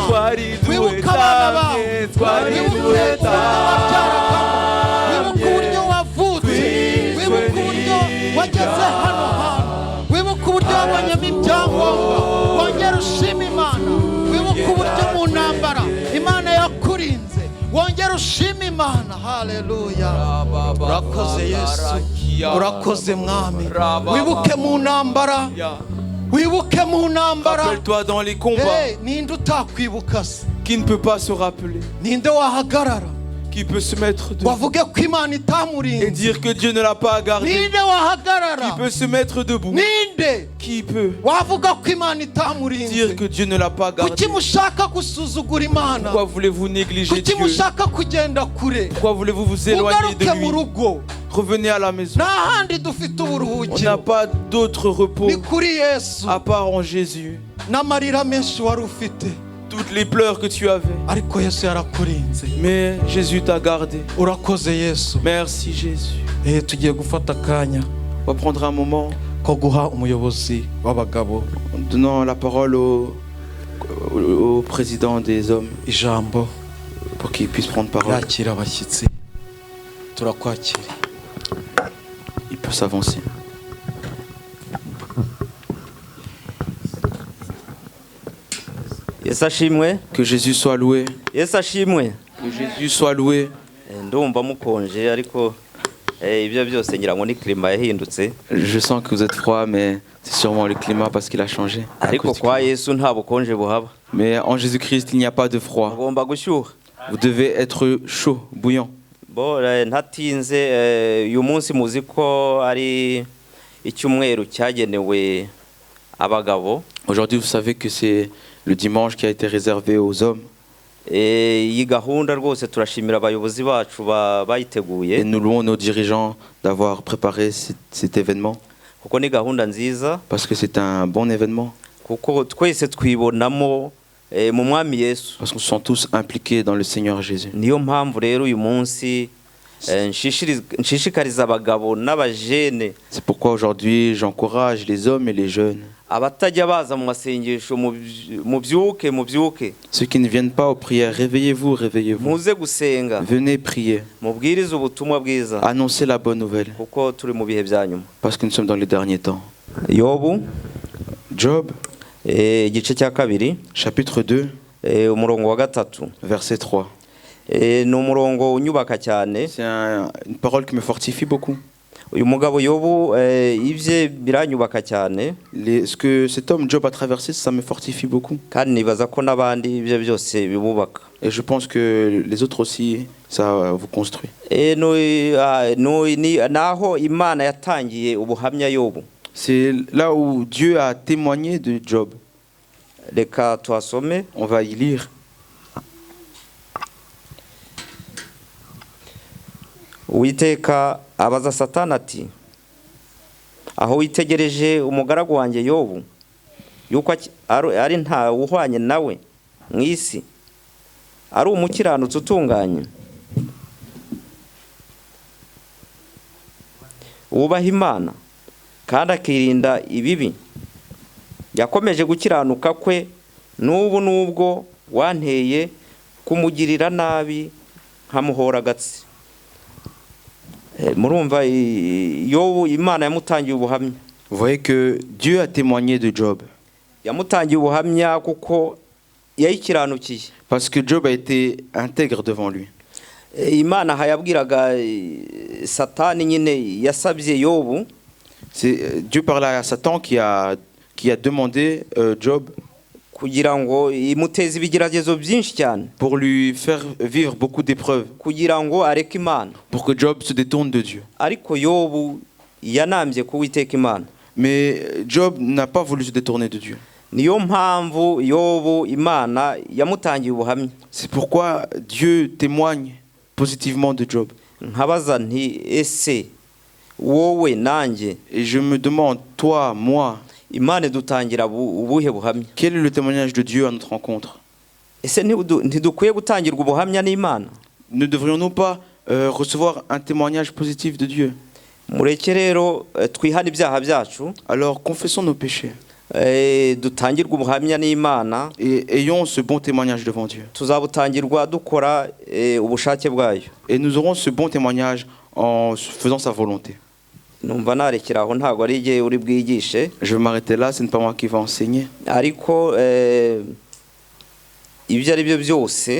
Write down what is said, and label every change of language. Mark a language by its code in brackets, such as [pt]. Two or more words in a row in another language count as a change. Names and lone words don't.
[rw] Wibuka abana bawe, wibuka uburyo wavutse, wibuka uburyo wageze hano hantu, wibuka uburyo wabonyemo ibyangombwa wongere ushima Imana wibuke uburyo mu ntambara Imana yakurinze wongere ushima Imana haleluya urakoze Yesu urakoze mwami wibuke mu ntambara wibuke mu ntambara [fr] Rappelle-toi dans les combats. [rw] ninde utakwibuka se [fr] Qui ne peut pas se rappeler? [rw] ninde wahagarara [fr] Qui peut se mettre debout [rw] wavuge ko Imana [fr] et [rw] itamurinze [fr] dire que Dieu ne l'a pas gardé? [rw] ninde wahagarara [fr] Qui peut se mettre debout? [rw] ninde [fr] Qui peut [rw] wavuga ko Imana [fr] dire [rw] itamurinze [fr] que Dieu ne l'a pas gardé? [rw] kuki mushaka gusuzugura Imana [fr] Pourquoi voulez-vous négliger [rw] kuki [fr] Dieu? [rw] mushaka kugenda kure [fr] Pourquoi voulez-vous vous éloigner de [rw] ugaruke mu [fr] lui? [rw] rugo [fr] Revenez à la maison. [rw] nta handi dufite [fr] On n'a [rw] uburuhukiro [fr] pas d'autre repos [rw] ni kuri Yesu [fr] à part en Jésus. [rw] n'amarira menshi wari ufite [fr] Toutes les pleurs que tu avais. [rw] ariko Yesu yarakurinze [fr] Mais Jésus t'a gardé. [rw] urakoze Yesu [fr] Merci Jésus. [rw] tugiye gufata akanya [fr] On va prendre un moment [rw] ko guha umuyobozi w'abagabo [fr] en donnant la parole au président des hommes [rw] ijambo [fr] pour qu'il puisse prendre parole. [rw] yakira abashyitsi turakwakira [fr] Il peut s'avancer. [rw] Yesu ashimwe. [fr] Que Jésus soit loué. [rw] Yesu ashimwe. [fr] Que Jésus soit loué. [rw] Ndumva mukonje ariko ibyo byose ngira ngo ni klima yahindutse. [fr] Je sens que vous êtes froid, mais c'est sûrement le climat parce qu'il a changé. [rw] Ariko kwa Yesu nta bukonje buhaba. [fr] Mais en Jésus-Christ, il n'y a pas de froid. [rw] Ngomba gushyuha. [fr] Vous devez être chaud, bouillant. [rw] Bo ntatinze uyu munsi muzi ko ari icyumweru cyagenewe abagabo. [fr] Aujourd'hui, vous savez que c'est le dimanche qui a été réservé aux hommes. [rw] Iyi gahunda rwose turashimira abayobozi bacu bayiteguye. [fr] Et nous louons nos dirigeants d'avoir préparé cet événement. [rw] Kuko ni gahunda nziza. [fr] Parce que c'est un bon événement. [rw] Kuko twese twibonamo mu mwami Yesu. [fr] Parce qu'on se sent tous impliqués dans le Seigneur Jésus. [rw] Niyo mpamvu rero uyu munsi nshishikariza abagabo n'abajene. [fr] C'est pourquoi aujourd'hui j'encourage les hommes et les jeunes. [rw] Abatajya baza mu masengesho mubyuke. [fr] Ceux qui ne viennent pas aux prières, réveillez-vous, réveillez-vous. [rw] Muze gusenga. [fr] Venez prier. [rw] Mubwirize ubutumwa bwiza. [fr] Annoncez la bonne nouvelle. [rw] Kuko turi mu bihe bya nyuma. [fr] Parce que nous sommes dans les derniers temps. [rw] Job, igice cya kabiri, [fr] chapitre 2, [rw] umurongo wa gatatu, [fr] verset 3. [rw] Ni umurongo unyubaka cyane. [fr] C'est une parole qui me fortifie beaucoup. [rw] Uyu mugabo Yobu ibye biranyubaka cyane. [fr] Ce que cet homme Job a traversé, ça me fortifie beaucoup. [rw] Kandi nibaza ko nabandi ibyo byose bibubaka. [fr] Et je pense que les autres aussi, ça vous construit. [rw] Naho Imana yatangiye ubuhamya Yobu. [fr] C'est là où Dieu a témoigné de Job. [rw] Reka tuhasome. [fr] On va y lire. [rw] Uwiteka abaza Satani ati, aho witegereje umugaragu wanjye Yobu yuko ari nta uhwanye nawe mu isi, ari umukiranutsi utunganye, wubaha Imana kandi akirinda ibibi, yakomeje gukiranuka kwe n'ubu nubwo wanteye kumugirira nabi nkamuhora gatsi. Murumva Yobu Imana yamutangiye ubuhamya. [fr] Vous voyez que Dieu a témoigné de Job. [rw] Yamutangiye ubuhamya kuko yayikiranukiye. [fr] Parce que Job a été intègre devant lui. [rw] Imana hayabwiraga Satani nyine yasabye Yobu. [fr] C'est Dieu parlait à Satan qui a demandé Job [rw] kugira ngo imuteze ibigeragezo byinshi cyane, [fr] pour lui faire vivre beaucoup d'épreuves, [rw] kugira ngo areke Imana, [fr] pour que Job se détourne de Dieu. [rw] Ariko Yobu yanambye kuwiteka Imana. [fr] Mais Job n'a pas voulu se détourner de Dieu. [rw] Niyo mpamvu Yobu Imana yamutangiye ubuhamya. [fr] C'est pourquoi Dieu témoigne positivement de Job. [rw] Nkabaza nti ese wowe nanjye, [fr] et je me demande, toi, moi, [rw] Imana dutangira ubuhe buhamya? [fr] Quel est le témoignage de Dieu à notre rencontre? [rw] Ese ntidukwiye gutangirwa ubuhamya n'Imana? [fr] Ne devrions-nous pas recevoir un témoignage positif de Dieu? [rw] Mureke rero twihane ibyaha byacu. [fr] Alors confessons nos péchés. [rw] Dutangirwa ubuhamya n'Imana. [fr] Et ayons ce bon témoignage devant Dieu. [rw] Tuzabutangirwa dukora ubushake bwayo. [fr] Et nous aurons ce bon témoignage en faisant sa volonté. [rw] numva narekera aho ntago ari igihe uri bwigishe. [fr] Je vais m'arrêter là, ce n'est pas moi qui vais enseigner. [rw] Ariko ibyo ari byo byose,